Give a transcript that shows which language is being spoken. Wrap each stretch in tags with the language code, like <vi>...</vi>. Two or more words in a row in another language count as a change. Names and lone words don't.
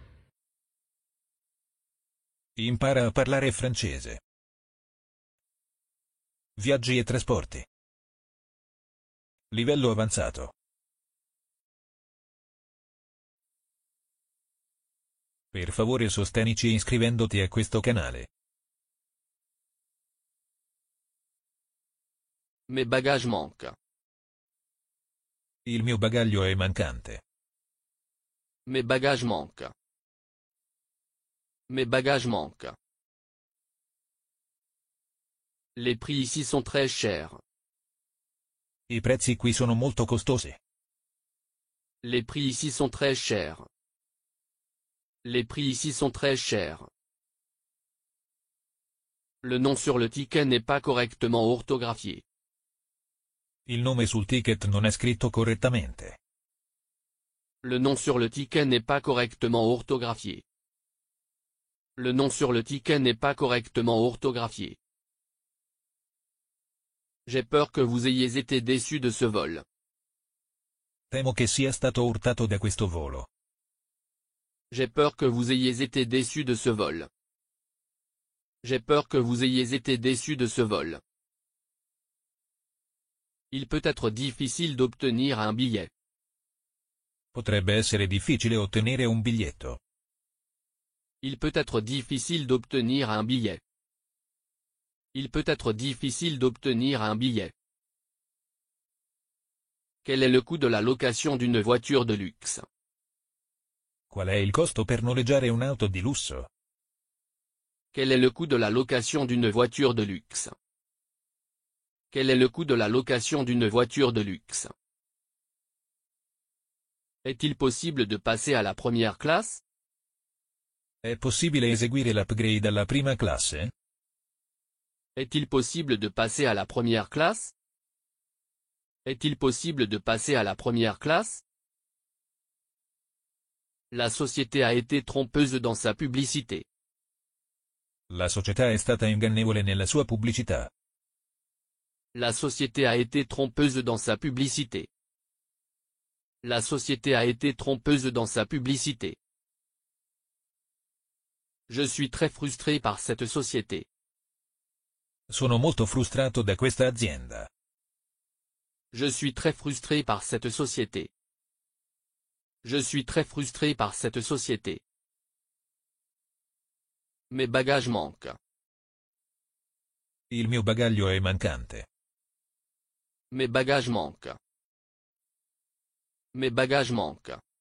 <it>Impara a parlare francese. Viaggi e trasporti. Livello avanzato. Per favore sostenici iscrivendoti a questo canale.</it> <fr>Mes bagages manquent.</fr> <it>Il mio bagaglio è mancante.</it> <fr>Mes bagages manquent. Mes bagages manquent. Les prix ici sont très chers.</fr> <it>I prezzi qui sono molto costosi.</it> <fr>Les prix ici sont très chers. Les prix ici sont très chers. Le nom sur le ticket n'est pas correctement orthographié.</fr> <it>Il nome sul ticket non è scritto correttamente.</it> <fr>Le nom sur le ticket n'est pas correctement orthographié. Le nom sur le ticket n'est pas correctement orthographié. J'ai peur que vous ayez été déçu de ce vol.</fr> <it>Temo che sia stato urtato da questo volo.</it> <fr>J'ai peur que vous ayez été déçu de ce vol. J'ai peur que vous ayez été déçu de ce vol. Il peut être difficile d'obtenir un billet.</fr> <it>Potrebbe essere difficile ottenere un biglietto.</it> <fr>Il peut être difficile d'obtenir un billet. Il peut être difficile d'obtenir un billet. Quel est le coût de la location d'une voiture de luxe?</fr> <it>Qual è il costo per noleggiare un'auto di lusso?</it> <fr>Quel est le coût de la location d'une voiture de luxe? Quel est le coût de la location d'une voiture de luxe? Est-il possible de passer à la première classe?</fr> <it>È possibile eseguire l'upgrade alla prima classe?</it> <fr>Est-il possible de passer à la première classe? Est-il possible de passer à la première classe? La société a été trompeuse dans sa publicité.</fr> <it>La società è stata ingannevole nella sua pubblicità.</it> <fr>La société a été trompeuse dans sa publicité. La société a été trompeuse dans sa publicité. Je suis très frustré par cette société.</fr> <it>Sono molto frustrato da questa azienda.</it> <fr>Je suis très frustré par cette société. Je suis très frustré par cette société. Mes bagages manquent.</fr> <it>Il mio bagaglio è mancante.</it> <fr>Mes bagages manquent. Mes bagages manquent.</fr>